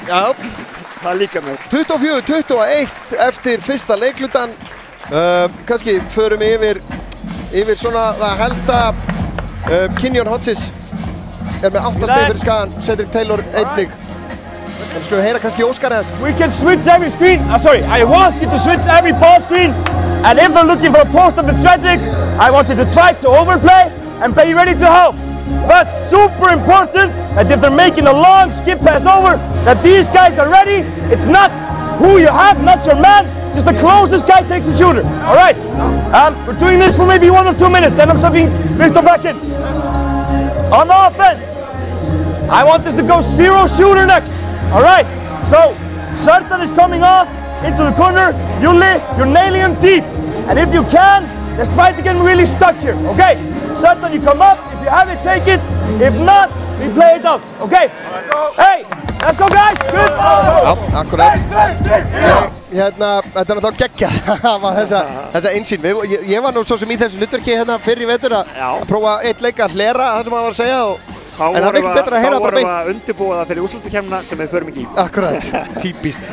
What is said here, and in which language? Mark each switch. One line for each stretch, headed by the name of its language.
Icelandic: Já. Það líka mér. 24-21 eftir fyrsta leiklutan. Kannski förum yfir svona það helsta. Kinyon Hodges er með 8 stig fyrir Skagan, Cedric Taylor einnig. En skulum heyra kannski Óskar eða.
English: We can switch every screen. I want you to switch every ball screen. And if they're looking for a post up with Cedric, I want you to try to overplay and be ready to help. But super important that if they're making a long skip pass over, that these guys are ready. It's not who you have, not your man. Just the closest guy takes the shooter. All right. We're doing this for maybe 1 or 2 minutes. Then I'm subbing Viktor back in. On offense, I want this to go 0 shooter next. All right, so Sertan is coming off into the corner. Juli, you're nailing him deep. And if you can, let's try to get him really stuck here, okay? Sertan, you come up. If you have it, take it. If not, we play it out, okay? Hey, let's go guys, good.
Icelandic: Já, akkurat. Þetta er náttúrulega geggja að hafa þessa einsýn. Ég var nú svo sem í þessu hlutverki hérna fyrr í vetur að prófa eitt leik að hlera það sem hann var að segja og En það er ekki betra að heyra bara beint. Þá vorum við að undirbúa það fyrir úrslitakefnina sem við förum ekki í. Akkurat, típist.